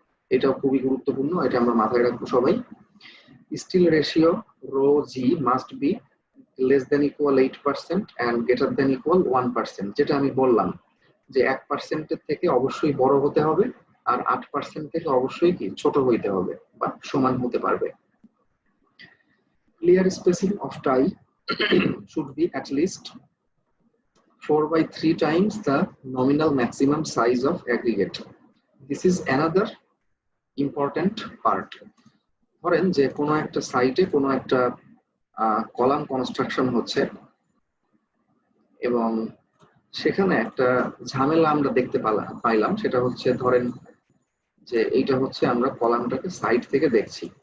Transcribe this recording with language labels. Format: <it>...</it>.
<bn>এটাও খুবই গুরুত্বপূর্ণ, এটা আমরা মাথায় রাখবো সবাই। Still ratio rho G must be</bn> <en>less than equal 8% and greater than equal 1%,</en> <bn>যেটা আমি বললাম যে 1% এর থেকে অবশ্যই বড় হতে হবে আর 8% থেকে অবশ্যই কি ছোট হইতে হবে বা সমান হতে পারবে।</bn> <en>Clear spacing of tie should be at least 4/3 times the nominal maximum size of aggregate. This is another important part.</en> <bn>ধরেন যে কোনো একটা সাইটে কোনো একটা কলাম কনস্ট্রাকশন হচ্ছে এবং সেখানে একটা ঝামেলা আমরা দেখতে পাইলাম, সেটা হচ্ছে ধরেন যে এইটা হচ্ছে আমরা কলামটাকে সাইড থেকে দেখছি।</bn>